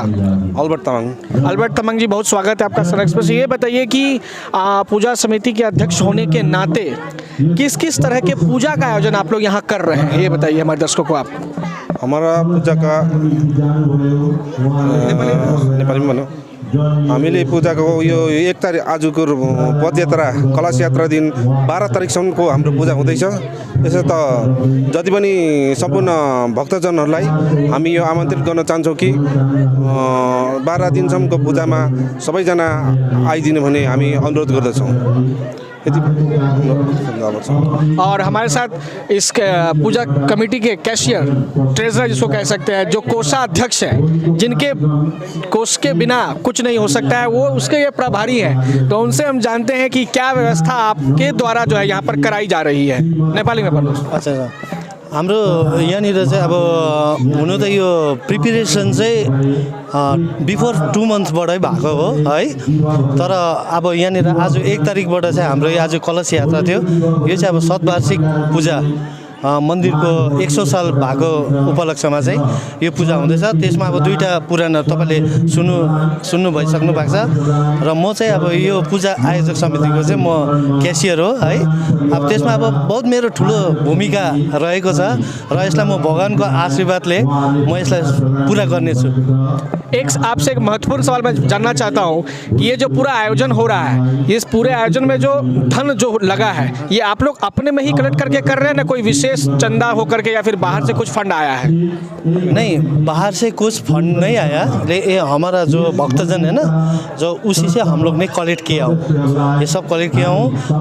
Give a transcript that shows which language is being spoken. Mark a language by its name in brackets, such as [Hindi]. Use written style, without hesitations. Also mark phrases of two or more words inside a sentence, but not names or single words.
[Hindi] अल्बर्ट तमंग। अल्बर्ट तमंग जी, बहुत स्वागत है आपका सन एक्सप्रेस। ये बताइए कि पूजा समिति के अध्यक्ष होने के नाते किस किस तरह के पूजा का आयोजन आप लोग यहाँ कर रहे हैं, ये बताइए हमारे दर्शकों को आप। हमारा पूजा का नेपाली में [Nepali] हामीले पूजाको यो 1 तारिक आजको पदयात्रा कलश यात्रा दिन 12 तारिकसम्मको हाम्रो पूजा हुँदैछ। यसो त जति पनि सम्पूर्ण भक्तजनहरूलाई हामी यो आमन्त्रित गर्न चाहन्छौँ कि 12 दिनसम्मको पूजामा सबैजना आइदिनु भने हामी अनुरोध गर्दछौँ। [Hindi] और हमारे साथ इस पूजा कमेटी के [English] cashier, treasurer [Hindi] जिसको कह सकते हैं, जो कोषाध्यक्ष हैं, जिनके कोष के बिना कुछ नहीं हो सकता है, वो उसके ये प्रभारी हैं। तो उनसे हम जानते हैं कि क्या व्यवस्था आपके द्वारा जो है यहाँ पर कराई जा रही है। नेपाली में बोलो। अच्छा, [Nepali] हाम्रो यहाँनिर चाहिँ अब हुनु त यो प्रिपेरेसन चाहिँ बिफोर 2 मन्थ्सबाटै भएको हो है। तर अब यहाँनिर आज 1 तारिकबाट चाहिँ हाम्रो आज कलश यात्रा थियो। यो चाहिँ अब शतवार्षिक पूजा मन्दिरको 100 साल भएको उपलक्ष्यमा चाहिँ यो पूजा हुँदैछ। त्यसमा अब 2टा पुराण तपाईँले सुन्नु भइसक्नु भएको छ र म चाहिँ अब यो पूजा आयोजक समितिको चाहिँ म क्यासियर हो है। अब त्यसमा अब बहुत मेरो ठुलो भूमिका रहेको छ र यसलाई म भगवानको आशीर्वादले म यसलाई पुरा गर्नेछु। [Hindi] आपसे एक महत्वपूर्ण सवाल मैं जानना चाहता हूँ कि ये जो पूरा आयोजन हो रहा है, इस पूरे आयोजन में जो धन जो लगा है ये आप लोग अपने में ही कलेक्ट करके कर रहे हैं ना, कोई विशेष चंदा होकर के या फिर बाहर से कुछ फंड आया है? नहीं, बाहर से कुछ फंड नहीं आया। ये हमारा जो भक्तजन है ना, जो उसी से हम लोग ने कलेक्ट किया हूँ, ये सब कलेक्ट किया हूँ।